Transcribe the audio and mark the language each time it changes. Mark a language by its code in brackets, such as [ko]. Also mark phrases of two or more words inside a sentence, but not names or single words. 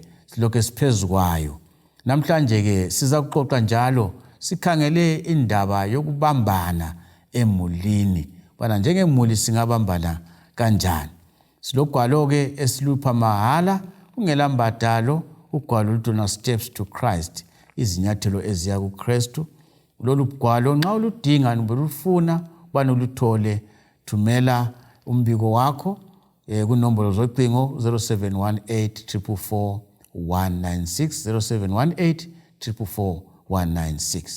[nd] Silokho siphezukwayo. Namhlanje ke siza kuxoxa njalo sikhangele indaba yokubambana emulini. Bana njengemuli singabambana kanjani? Silogwalo ke esilupha mahala ungela mbadalo, ugwalo lutona steps to Christ, izinyathelo eziya kuKristu. Lolu gwalo nxa uludinga nobulufuna bani uluthole, thumela umbiko wakho kunombolo zocingo 0718 44196 0718 44196.